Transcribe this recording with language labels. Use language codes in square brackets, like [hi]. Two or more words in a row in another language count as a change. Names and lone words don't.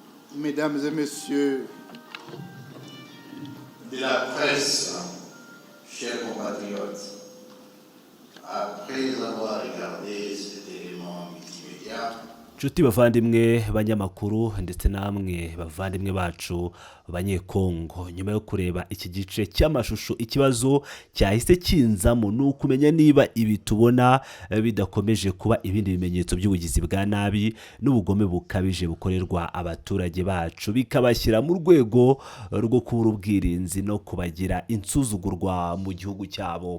[fr] Mesdames et messieurs de la presse, chers compatriotes, après avoir regardé cet élément multimédia, [rw] Nshuti bavandimwe banyamakuru ndetse namwe bavandimwe bacu banyekongo, nyuma yo kureba iki gice cy'amashusho, ikibazo cyahise kinzamo ni ukumenya niba ibi tubona bidakomeje kuba ibindi bimenyetso by'ubugizi bwa nabi n'ubugome bukabije bukorerwa abaturage bacu, bikabashyira mu rwego rwo kubura ubwirinzi no kubagira insuzugurwa mu gihugu cyabo.